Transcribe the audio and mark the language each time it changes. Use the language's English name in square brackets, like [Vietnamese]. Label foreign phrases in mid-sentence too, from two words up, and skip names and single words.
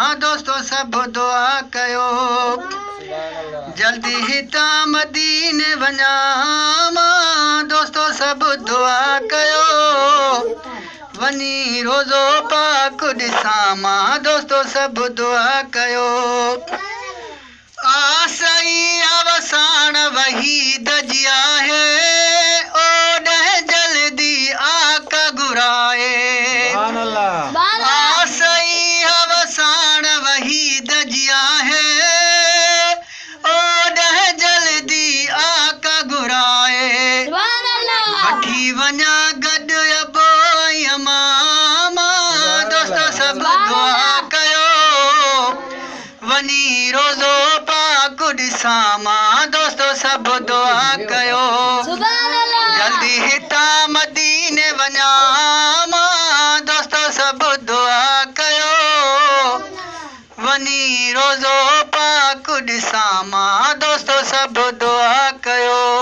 [Sindhi] दोस्तो सभु दुआ कयो जल्दी हितां मदीने वञा मां दोस्तो सभु दुआ कयो वञी रोज़ो पाक ॾिसां मां दोस्तो सभु दुआ कयो आसई अवसाण वही दजिया है ओॾे जल्दी आका घुराए [Arabic] سبحان الله [Sindhi] आसई अवसाण वही दजिया है ओॾे जल्दी आका घुराए वठी वञा गॾु अबो मामा दोस्तो सभु दुआ कयो वञी रोज़ो पाक ॾिसां मां दोस्तो सभु दुआ कयो जल्दी हितां मदीने वञा मां दोस्तो सभु दुआ कयो वञी रोज़ो पाक ॾिसां मां दोस्तो सभु दुआ कयो